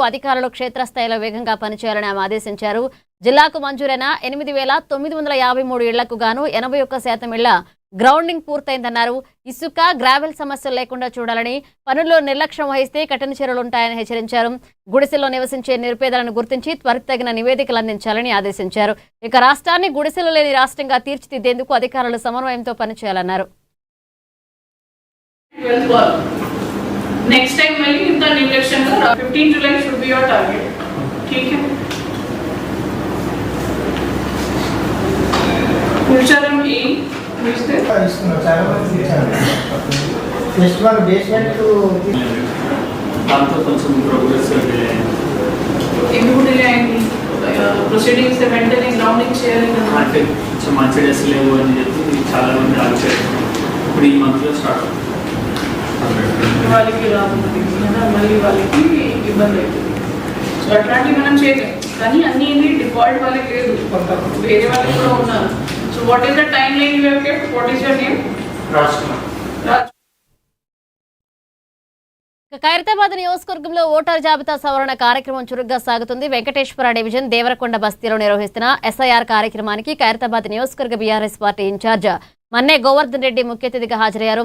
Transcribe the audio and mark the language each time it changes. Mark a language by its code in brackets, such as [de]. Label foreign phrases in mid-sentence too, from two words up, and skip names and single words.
[te] అధికారులు క్షేత్రస్థాయిలో వేగంగా పనిచేయాలని ఆమె ఆదేశించారు. జిల్లాకు మంజూరైన 8,953 ఇళ్లకు గాను 81% ఇళ్ల గ్రౌండింగ్ పూర్తయిందన్నారు. ఇసుక, గ్రావెల్ సమస్యలు లేకుండా చూడాలని, పనుల్లో నిర్లక్ష్యం వహిస్తే కఠిన చర్యలుంటాయని హెచ్చరించారు. గుడిసెల్లో నివసించే నిరుపేదలను గుర్తించి త్వరితగిన నివేదికలు అందించాలని ఆదేశించారు. ఇక రాష్ట్రాన్ని గుడిసెలు లేని రాష్ట్రంగా తీర్చిదిద్దేందుకు అధికారులు సమన్వయంతో పనిచేయాలన్నారు. [en] next time [hi] में इतना निर्लक्ष्य [en] 15 July should be your target. [hi] ठीक है. फ्यूचर में ए [en] next one basement two [te] దాంతో కొంచెం ప్రోగ్రెస్ ఎందుకు డిలే అయింది? ప్రొసీడింగ్స్ వెంటనే గ్రౌండింగ్ చేయాలి కదా. అంటే కొంచెం మంచి డేస్ లేవు అని చెప్పి చాలా మంది ఆలోచన. ఇప్పుడు ఈ మంత్లో స్టార్ట్ అవుతుంది. వాళ్ళకి రాబోతుంది మళ్ళీ వాళ్ళకి ఇబ్బంది అవుతుంది. సో అట్లాంటివి మనం చేయలేం. కానీ అన్ని డిఫాల్ట్ వాళ్ళకి లేదు, వేరే వాళ్ళకి కూడా ఉన్నారు. [en] So what is the time line you have kept? What is your name? [te] రాజ్. ఖైరతాబాద్ నియోజకవర్గంలో ఓటర్ జాబితా సవరణ కార్యక్రమం చురుగ్గా సాగుతుంది. వెంకటేశ్వర డివిజన్ దేవరకొండ బస్తీలో నిర్వహిస్తున్న ఎస్ఐఆర్ కార్యక్రమానికి ఖైరతాబాద్ నియోజకవర్గ బీఆర్ఎస్ పార్టీ ఇన్ఛార్జ్ మన్నే గోవర్ధన్ రెడ్డి ముఖ్య అతిథిగా హాజరయ్యారు.